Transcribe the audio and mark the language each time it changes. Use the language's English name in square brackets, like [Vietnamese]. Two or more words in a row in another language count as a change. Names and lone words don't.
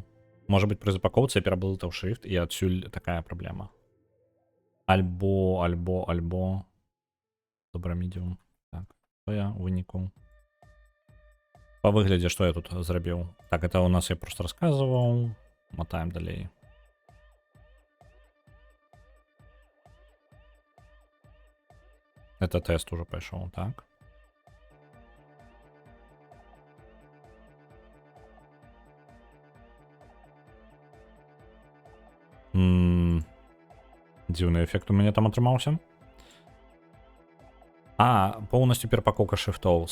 [Belarusian] Можа быць, пры запакоўцы я пераблытаў шрифт, і адсюль такая праблема. Альбо. Добра, медіум. Так, што я ў выніку? По выглядзе, што я тут зрабіў. [Russian] Так, это у нас я просто рассказываў. [Belarusian] Мотаем далей. [Russian] Это тест уже пайшоў, так. [Belarusian] Дзіўны эфект у мяне там атрымаўся. Поўнасцю перапакоўка шрифтоў.